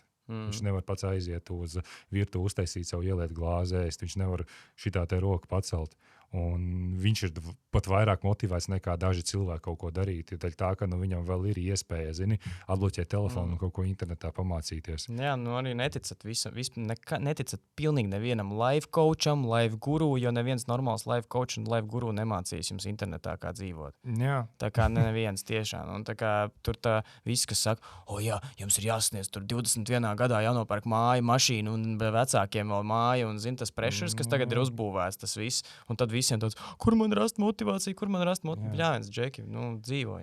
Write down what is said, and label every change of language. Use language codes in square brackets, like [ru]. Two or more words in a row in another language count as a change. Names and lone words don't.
[lv] Viņš nevar pats aiziet uz virtuvi, uztaisīt savu, ieliet glāzi ēst, viņš nevar šitā te roku pacelt. Un viņš ir pat vairāk motivēts nekā daži cilvēki kaut ko darīt. Tā, ka viņam vēl ir iespēja, atbloķēt telefonu un kaut ko internetā pamācīties. Jā, arī neticat neticat pilnīgi nevienam [en] life coacham, life guru, [lv] jo neviens normāls [en] life coach [lv] un [en] life guru [lv] nemācīs jums internetā, kā dzīvot. Jā. Tā kā neviens tiešām. Un tā kā tur tā viss, kas saka, jums ir jāsniedz tur 21. gadā jānopērk māju, mašīnu un vecākiem vēl māju un tas pressures, kas tagad ir uzbūvēts, tas viss. Un tad visiem tāds, kur man rast motivāciju, Jā, viens džeki, dzīvo.